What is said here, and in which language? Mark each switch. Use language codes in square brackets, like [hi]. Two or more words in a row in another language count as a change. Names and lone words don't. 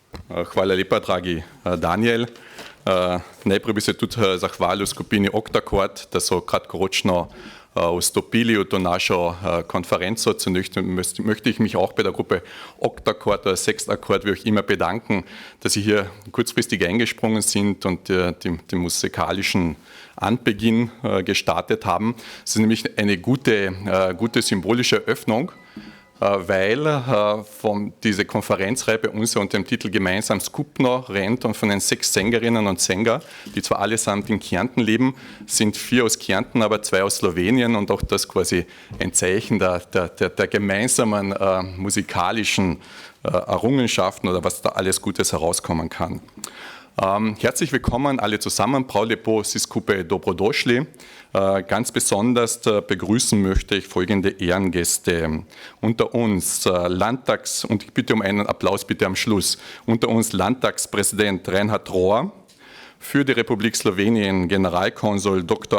[sl] Hvala lepa, dragi Daniel. Najprej bi se tudi zahvalil skupini Octaccord, da so kratkoročno vstopili v to našo Konferenzo. [de] Zunächst möchte ich mich auch bei der Gruppe Octaccord oder Sextaccord, wie auch immer, bedanken, dass Sie hier kurzfristig eingesprungen sind und den musikalischen Anbeginn gestartet haben. Es ist nämlich eine gute symbolische Öffnung, weil diese Konferenzreihe bei uns unter dem Titel Gemeinsam Skupno rennt und von den 6 Sängerinnen und Sängern, die zwar allesamt in Kärnten leben, sind 4 aus Kärnten, aber 2 aus Slowenien, und auch das quasi ein Zeichen der gemeinsamen musikalischen Errungenschaften oder was da alles Gutes herauskommen kann. Herzlich willkommen alle zusammen, [sl] prav lepo si skupaj dobrodošli. [de] Ganz besonders begrüßen möchte ich folgende Ehrengäste. Unter uns und ich bitte um einen Applaus bitte am Schluss, unter uns Landtagspräsident Reinhard Rohr, für die Republik Slowenien Generalkonsul Dr.